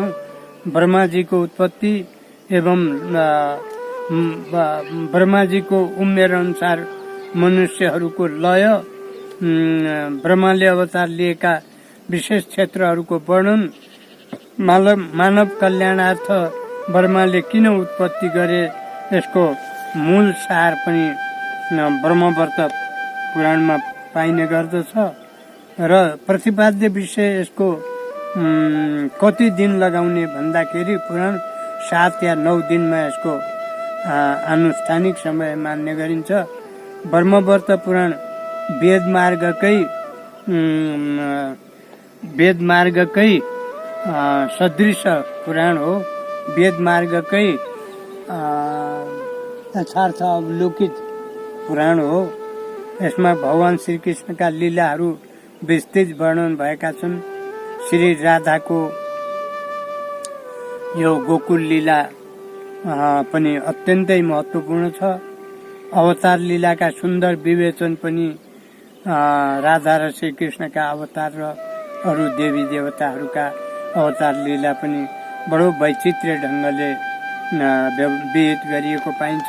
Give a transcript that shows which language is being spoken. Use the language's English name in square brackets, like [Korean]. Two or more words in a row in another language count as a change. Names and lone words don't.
[Nepali] ब्रह्माजीको उत्पत्ति एवं ब्रह्माजीको उमेर अनुसार मनुष्यहरूको लय, ब्रह्माले अवतार लिएका विशेष क्षेत्रहरूको वर्णन, मानव कल्याणार्थ ब्रह्माले किन उत्पत्ति गरे यसको मूल सार पनि ब्रह्मवर्त पुराणमा पाइने गर्दछ। र प्रतिपाद्य विषय यसको कति दिन लगाउने भन्दाखेरि पुराण 7 या 9 दिनमा यसको आनुष्ठानिक समय मान्ने गरिन्छ। ब्रह्मवर्त पुराण वेद मार्गकै सदृश पुराण हो। वेद मार्गकै यथार्थ अवलोकित पुराण हो। यसमा भगवान श्रीकृष्णका लीलाहरू विस्तृत वर्णन भएका छन्। श्री राधाको यो गोकुल लीला पनि अत्यन्तै महत्त्वपूर्ण छ। अवतार लीलाका सुन्दर विवेचन पनि राधा र श्रीकृष्णका अवतार र अरू देवी देवताहरूका अवतार लीला पनि बडो वैचित्र्य ढङ्गले विहित गरिएको पाइन्छ।